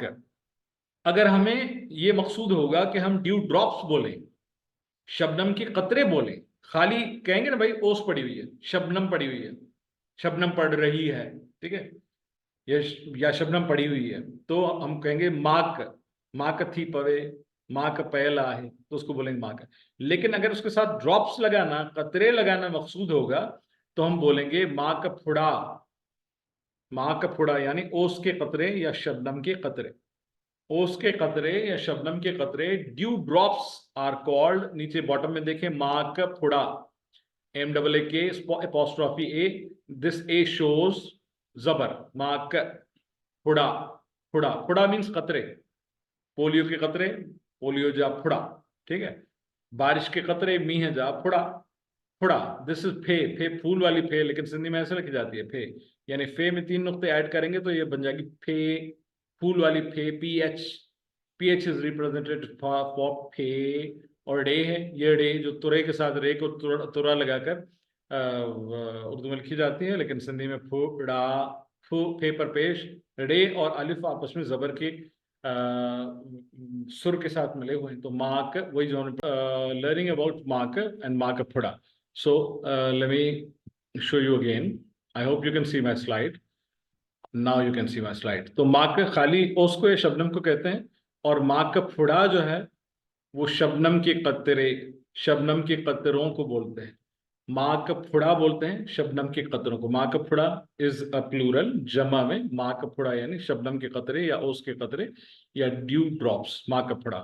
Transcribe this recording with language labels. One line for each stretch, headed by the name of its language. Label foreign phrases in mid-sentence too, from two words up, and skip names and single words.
Urdu: اگر ہمیں یہ مقصود ہوگا کہ ہم
English: dew drops
Urdu: بولیں، شبنم کے قطرے بولیں، خالی کہیں گے نا بھائی اوس پڑی ہوئی ہے، شبنم پڑی ہوئی ہے، شبنم پڑ رہی ہے، ٹھیک ہے، یا شبنم پڑی ہوئی ہے، تو ہم کہیں گے ماک,
Sindhi: माक थी पवे,
Urdu: ماک پہلا ہے، تو اس کو بولیں گے ماک. لیکن اگر اس کے ساتھ ڈراپس لگانا، قطرے لگانا مقصود ہوگا، تو ہم بولیں گے
Sindhi: माक फुड़ा, माक फुड़ा,
Urdu: یعنی اوس کے قطرے یا شبنم کے قطرے. اوس کے قطرے یا شبنم کے قطرے,
English: dew drops are called,
Urdu: نیچے باٹم میں دیکھیں,
Sindhi: माक फुड़ा,
English: MAAK apostrophe A, this A shows
Sindhi: जबर, माक फुड़ा, फुड़ा, फुड़ा मीन्स
Urdu: قطرے، پولیو کے قطرے,
Sindhi: पोलियो जा फुड़ा,
Urdu: ٹھیک ہے، بارش کے قطرے,
Sindhi: मी है जा फुड़ा, फुड़ा।
English: this is Fe,
Urdu: فے پھول والی فے، لیکن سندھی میں ایسے لکھی جاتی ہے فے، یعنی فے میں 3 نقطے ایڈ کریں گے تو یہ بن جائے گی فے، پھول والی فے,
English: PH is represented for Fe.
Urdu: اور ڈے ہے، یہ ڈے جو طوئے کے ساتھ رے کو طوئے لگا کر اردو میں لکھی جاتی ہے، لیکن سندھی میں پھڑا، فے پر پیش، ڈے اور الف آپس میں زبر کے سر کے ساتھ ملے ہوئے ہیں، تو ماک، وہی جو
English: learning about
Urdu: मार्क एंड मार्क फुड़ा।
English: So let me show you again, I hope you can see my slide, now you can see my slide.
Urdu: تو ماک خالی اوس کو یا شبنم کو کہتے ہیں، اور ماک پھڑا جو ہے وہ شبنم کے قطرے، شبنم کے قطروں کو بولتے ہیں. ماک پھڑا بولتے ہیں شبنم کے قطروں کو. ماک پھڑا
English: is a plural,
Urdu: جمع میں ماک پھڑا یعنی شبنم کے قطرے یا اوس کے قطرے یا
English: dew drops,
Urdu: ماک پھڑا.